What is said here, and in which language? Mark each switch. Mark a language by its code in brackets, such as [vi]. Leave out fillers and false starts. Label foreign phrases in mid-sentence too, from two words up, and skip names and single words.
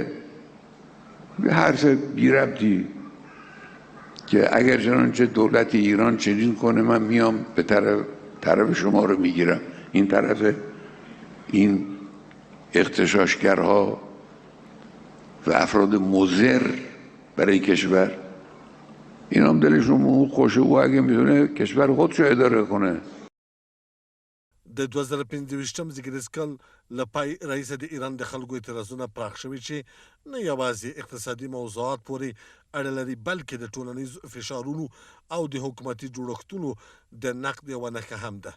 [fa] حرف بی ربطی که اگر چنانچه دولت ایران چنین کنه من میام به طرف شما رو میگیرم، این طرف این اغتشاشگرها و افراد مضر برای کشور، این هم دلشون خوشه و اگه میتونه کشور خودشو اداره کنه. [ps] د 2025 زیږدیز کال له پای راهیسې د ایران د خلکو اعتراضونه پراخ شوي چې نه یوازې اقتصادي موضوعات پورې اړه لري، بلکې د ټولنیز فشارونو او د حکومتي جوړښتونو د نقد یوه نښه هم ده.